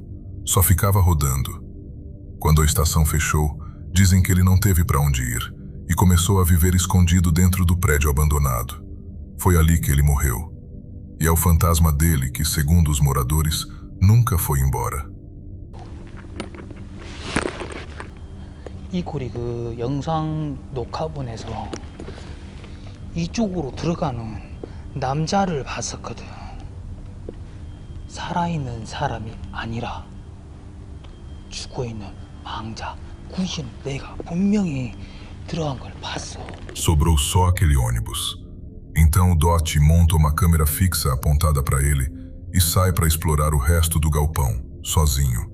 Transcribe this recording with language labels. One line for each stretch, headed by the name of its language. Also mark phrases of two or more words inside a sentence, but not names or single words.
Portuguese: Só ficava rodando. Quando a estação fechou, dizem que ele não teve para onde ir e começou a viver escondido dentro do prédio abandonado. Foi ali que ele morreu. E é o fantasma dele que, segundo os moradores, nunca foi embora.
Korean: 이 꼴이 그 영상 녹화본에서 이쪽으로 들어가는 남자를 봤었거든. 살아있는 사람이 아니라 죽어있는 망자, 구신 내가 분명히 들어간 걸 봤어.
Portuguese: Sobrou só aquele ônibus. Então o Doti monta uma câmera fixa apontada para ele e sai para explorar o resto do galpão, sozinho.